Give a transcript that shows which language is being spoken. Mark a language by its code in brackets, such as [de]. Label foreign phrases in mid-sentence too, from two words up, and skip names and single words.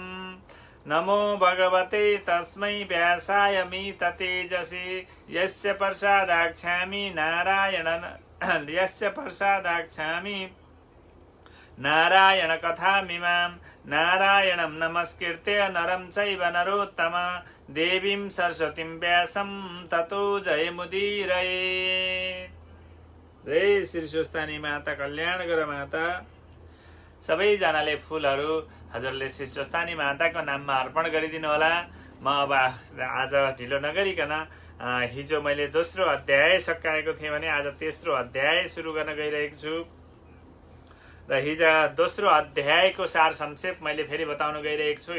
[sa] नमो भगवते तस्मै व्यासाय मिततेजसे यस्य प्रसादाख्यामि नारायण कथामिमां नारायणं नमस्कृत्य नरं चैव नरोत्तम देवीं सरस्वतीं व्यासं ततो जयमुदीरये। [ne] जय श्री सुस्तानी माता, कल्याण गर माता। सबैजनाले फुलहरू हजुरले श्री सुस्तानी माताको नाममा अर्पण गरिदिनु होला। म अब आज ढिलो नगरिकन हिजो मैले दोस्रो अध्याय सकाएको थिएँ भने आज तेस्रो अध्याय सुरु गर्न गइरहेको छु र हिजो दोस्रो अध्यायको सार संक्षेप मैले फेरि बताउन गइरहेको छु।